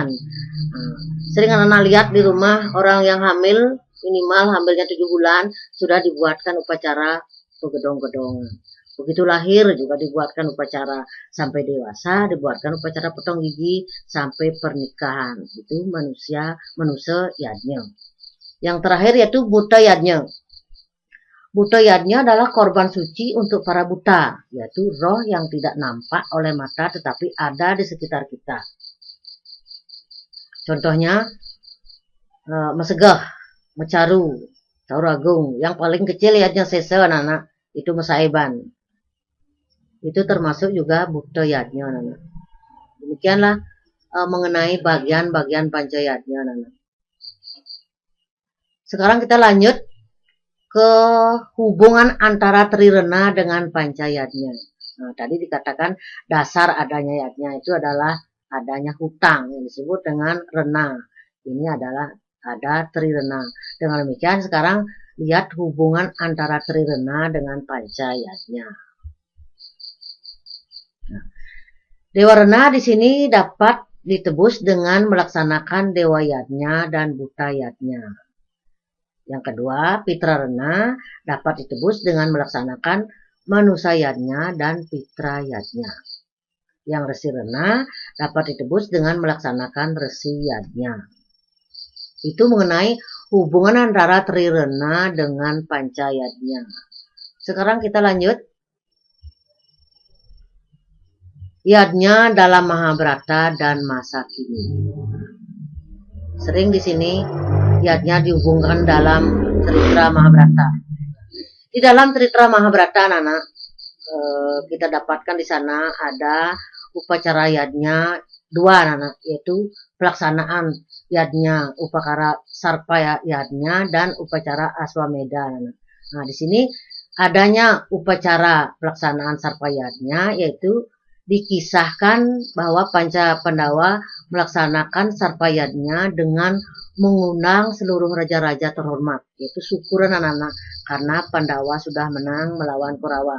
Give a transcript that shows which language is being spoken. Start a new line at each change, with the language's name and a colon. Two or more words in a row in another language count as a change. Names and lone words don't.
Indonesian: Sering anak-anak lihat di rumah orang yang hamil, minimal hamilnya 7 bulan, sudah dibuatkan upacara begedong-gedongan. Begitu lahir juga dibuatkan upacara, sampai dewasa dibuatkan upacara potong gigi, sampai pernikahan. Itu manusia yadnya. Yang terakhir yaitu buta yadnya. Buta yadnya adalah korban suci untuk para buta, yaitu roh yang tidak nampak oleh mata tetapi ada di sekitar kita. Contohnya, mesegah, mecaru, tauragung. Yang paling kecil yadnya sese anak-anak, itu mesaiban. Itu termasuk juga buta yadnya anak-anak. Demikianlah mengenai bagian-bagian panca yadnya anak-anak. Sekarang kita lanjut ke hubungan antara trirena dengan panca yadnya. Nah, tadi dikatakan dasar adanya yadnya itu adalah adanya hutang yang disebut dengan rena. Ini adalah ada trirena. Dengan demikian sekarang lihat hubungan antara trirena dengan panca yadnya. Nah, dewa rena di sini dapat ditebus dengan melaksanakan dewa yadnya dan buta yadnya. Yang kedua, pitra rena dapat ditebus dengan melaksanakan manusa yadnya dan pitra yadnya. Yang resi rena dapat ditebus dengan melaksanakan resi yadnya. Itu mengenai hubungan antara trirena dengan panca yadnya. Sekarang kita lanjut. Yadnya dalam Mahabharata dan masa kini. Sering di sini yadnya dihubungkan dalam cerita Mahabharata. Di dalam cerita Mahabharata, anak-anak, kita dapatkan di sana ada upacara yadnya dua, anak-anak, yaitu pelaksanaan yadnya, upacara sarpa yadnya dan upacara aswameda, anak-anak. Nah, di sini adanya upacara pelaksanaan sarpa yadnya, yaitu dikisahkan bahwa Panca Pandawa melaksanakan sarpa yadnya dengan mengundang seluruh raja-raja terhormat, yaitu syukuran anak-anak karena Pandawa sudah menang melawan Kurawa.